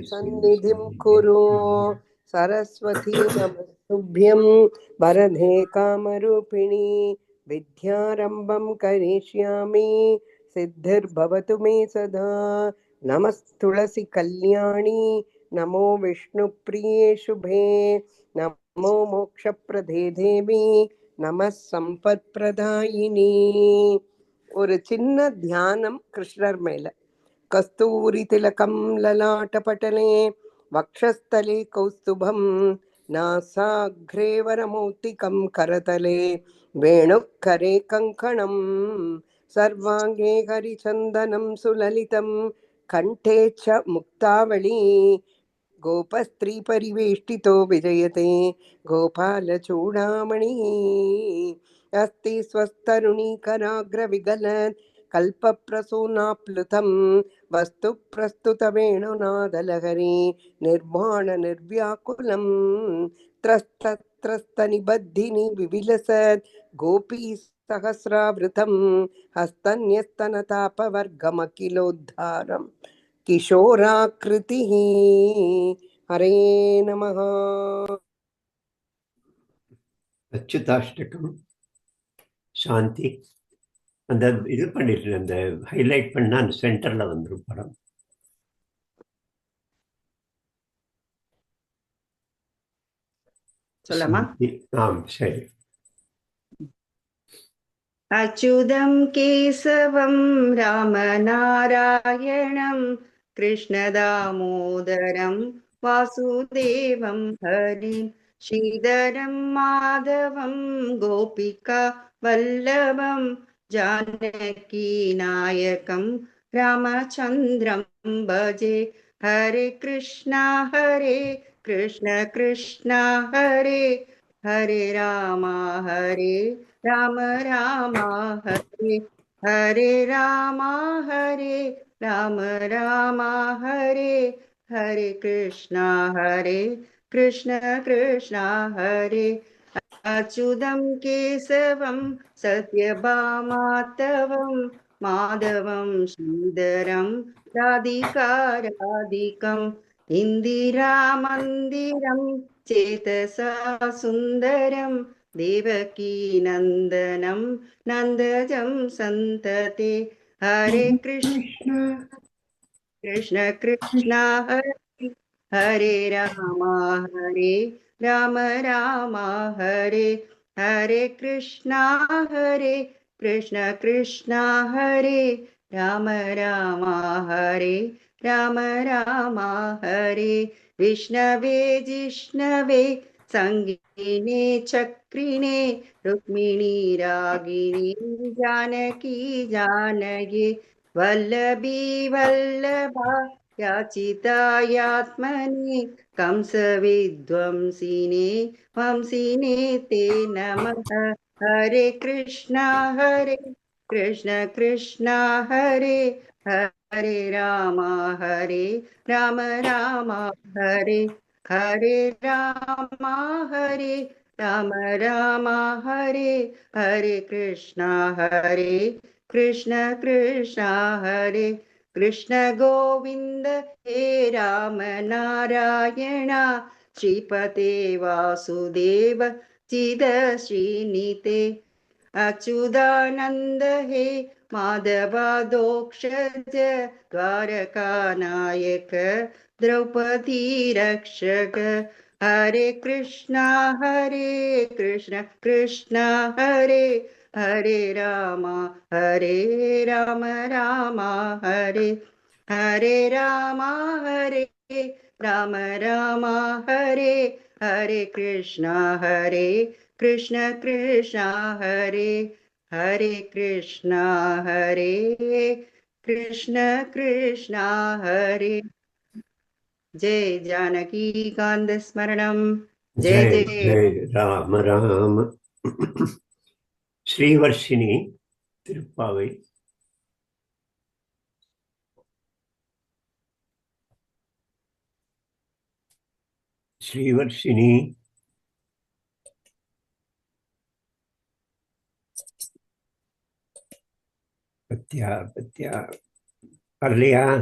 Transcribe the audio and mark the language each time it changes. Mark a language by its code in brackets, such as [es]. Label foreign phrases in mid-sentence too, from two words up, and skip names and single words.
[sa] सन्निधिं कुरु सरस्वती नमस्तुभ्यं वरदे कामरूपिणी विद्यारम्भं करिष्यामि सिद्धिर्भवतु मे सदा नमस्तुलसी कल्याणी नमो विष्णुप्रिये शुभे नमो मोक्षप्रदे देवी नम सम्पत्प्रदायिनि. [ta] ஒரு சின்ன தியானம் கிருஷ்ணர் மேல. [sa] कस्तूरी तिलकं ललाटपटले वक्षःस्थले कौस्तुभं नासाग्रे वरमौक्तिकं करतले वेणुकरे कङ्कणं सर्वाङ्गे हरिचन्दनं सुललितं कण्ठे च मुक्तावली गोपस्त्री परिवेष्टितो विजयते गोपालचूडामणि अस्ति स्वस्तरुणीकराग्रविगलत् कल्पप्रसूनाप्लुतं वस्तु प्रस्तुतवेणुनादलहरी निर्माण निर्व्याकुलं त्रस्तनिबद्धिनि विविलसत् गोपी सहस्रावृतं हस्तन्यस्तनतापवर्गमखिलोद्धारम् किशोराकृतिः. हरे नमः. [ta] அச்சுதாஷ்டகம் சாந்தி. அந்த இது பண்ணிட்டு அந்த ஹைலைட் பண்ணா அந்த சென்டர்ல வந்துடும் படம். சொல்லமா? ஆம், சரி. [sa] अच्युतं केशवं रामनारायणं कृष्णदामोदरं वासुदेवं हरिं श्रीधरं माधवं गोपिका वल्लभं जानकीनायकं रामचन्द्रं भजे। हरे कृष्णा कृष्ण हरे हरे राम राम हरे हरे राम राम हरे हरे कृष्णा कृष्ण हरे अच्युतं केशवं सत्यभामाधवं माधवं श्रीधरं राधिकाराधिकम् इन्दिरामन्दिरं चेतसा सुन्दरं देवकी नन्दनं नन्दजं सन्तते। हरे कृष्ण कृष्ण हरे हरे राम राम हरे हरे कृष्ण कृष्ण हरे राम हरे राम हरे विष्णवे जिष्णवे संगीने चक्रिणे रुक्मिणी रागिणी जानकी जानकी वल्लभी वल्लभा याचितायात्मने कंसविध्वंसिने वंसिने ते नमः। हरे कृष्ण कृष्ण हरे हरे राम राम हरे हरे राम राम हरे हरे कृष्ण कृष्ण हरे कृष्ण गोविंद हे राम नारायण श्रीपते वासुदेव चिद श्रीनिते अच्युतानंद हे माधवादोक्षज द्वारका नायक द्रौपदी रक्षक। हरे कृष्ण कृष्ण हरे हरे राम राम हरे हरे राम राम हरे हरे कृष्ण कृष्ण हरे हरे कृष्ण कृष्ण हरे। जय जानकी कांत स्मरणम जय जय जय जय राम राम. [ta] ஸ்ரீவர்ஷினி திருப்பாவை. ஸ்ரீவர்ஷினி பத்தியா பத்தியா வரலையா?